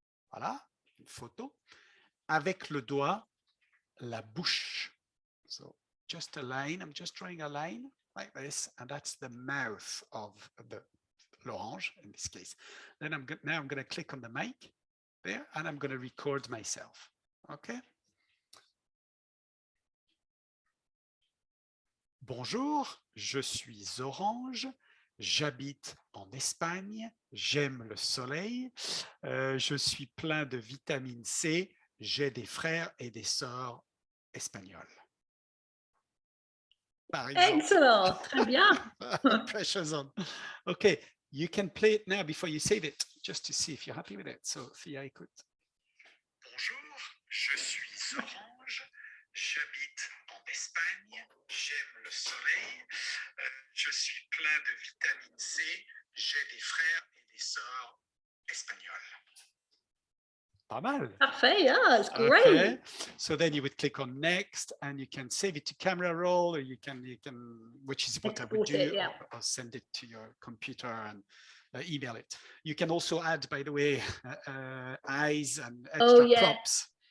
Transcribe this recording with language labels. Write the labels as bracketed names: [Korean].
[French] Voilà, une photo. Avec le doigt, la bouche. [English] So just a line, I'm just drawing a line like this, and that's the mouth of the l'orange in this case. Then I'm going to click on the mic there, and I'm going to record myself. Okay. [French] Bonjour, je suis Orange, j'habite en Espagne, j'aime le soleil, je suis plein de vitamine C, j'ai des frères et des sœurs espagnols. Par exemple. Excellent, très bien. [English] Pressure's on. Okay, you can play it now before you save it, just to see if you're happy with it. So, Thea, [French] écoute. Bonjour, je suis Orange, j'habite en Espagne, j'aime le soleil, je suis plein de vitamine C, j'ai des frères et des sœurs espagnols. Pas mal. Parfait, [English] yeah, it's great. Okay. So then you would click on next, and you can save it to camera roll, or you can, which is what I would Export it, do, yeah. or send it to your computer and email it. You can also add, by the way, eyes and extra props.